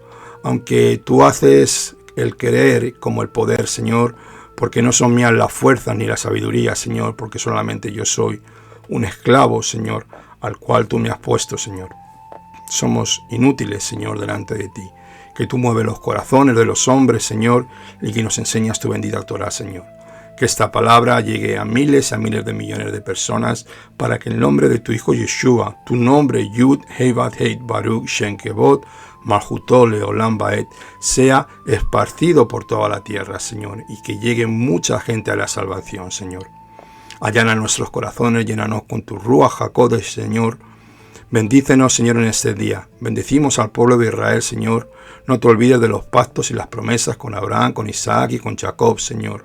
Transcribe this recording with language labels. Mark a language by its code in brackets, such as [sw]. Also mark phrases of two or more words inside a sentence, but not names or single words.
[es] Aunque tú haces el querer como el poder, Señor, porque no son mías las fuerzas ni la sabiduría, Señor, porque solamente yo soy un esclavo, Señor, al cual tú me has puesto, Señor. Somos inútiles, Señor, delante de ti. Que tú mueves los corazones de los hombres, Señor, y que nos enseñas tu bendita Torah, Señor. Que esta palabra llegue a miles de millones de personas para que el nombre de tu Hijo Yeshua, tu nombre [he] יוד הא ואו הא ברוך שם כבוד מלכותו לעולם ועד, [es] sea esparcido por toda la tierra, Señor, y que llegue mucha gente a la salvación, Señor. Allana nuestros corazones, llénanos con tu [he] רוח הקודש, [es] Señor. Bendícenos, Señor, en este día. Bendecimos al pueblo de Israel, Señor. No te olvides de los pactos y las promesas con Abraham, con Isaac y con Jacob, Señor.